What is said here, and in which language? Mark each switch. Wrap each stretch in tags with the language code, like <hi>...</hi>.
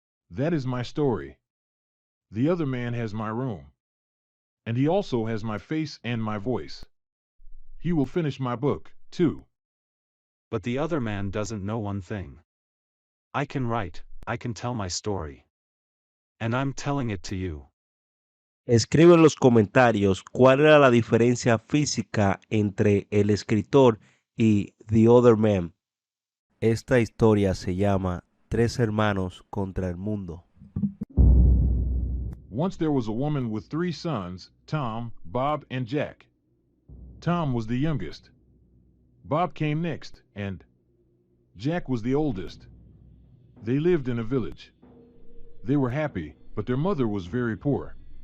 <en>That is my story. The other man has my room. And he also has my face and my voice. He will finish my book, too. But the other man doesn't know one thing. I can write, I can tell my story. And I'm telling it to you.</en> <es>Escribe en los comentarios cuál era la diferencia física entre el escritor y The Other Man. Esta historia se llama Tres hermanos contra el mundo.</es> <en>Once there was a woman with 3 sons, Tom, Bob, and Jack. Tom was the youngest. Bob came next, and Jack was the oldest. They lived in a village. They were happy, but their mother was very poor.</en>